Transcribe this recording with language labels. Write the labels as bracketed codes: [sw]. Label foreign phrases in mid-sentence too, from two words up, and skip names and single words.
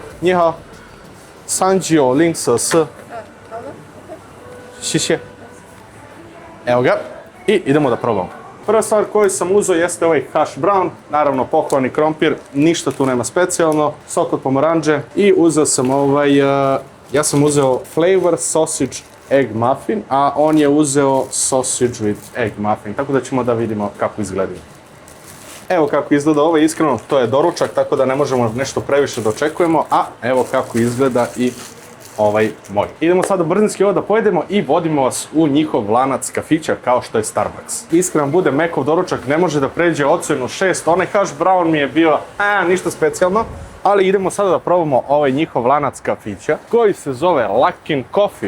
[zh] Ni hao. 3904. Šiše. [sr] Evo ga. I idemo da probamo. Prva stvar koju sam uzeo jeste ovaj [en] hash brown, [sr] naravno pokovani krompir, ništa tu nema specijalno, sok od pomoranđe i uzeo sam ja sam uzeo [en] flavor sausage egg muffin, [sr] a on je uzeo [en] sausage with egg muffin, [sr] tako da ćemo da vidimo kako izgledaju. Evo kako izgleda ovo, iskreno to je doručak, tako da ne možemo nešto previše da očekujemo, a evo kako izgleda i ovaj moj. Idemo sada brzinski ovo da pojedemo i vodimo vas u njihov lanac kafića kao što je Starbucks. Iskreno bude Mekov doručak ne može da pređe ocenu 6, onaj [en] hash brown [sr] mi je bio ništa specijalno, ali idemo sada da probamo ovaj njihov lanac kafića koji se zove Luckin Coffee.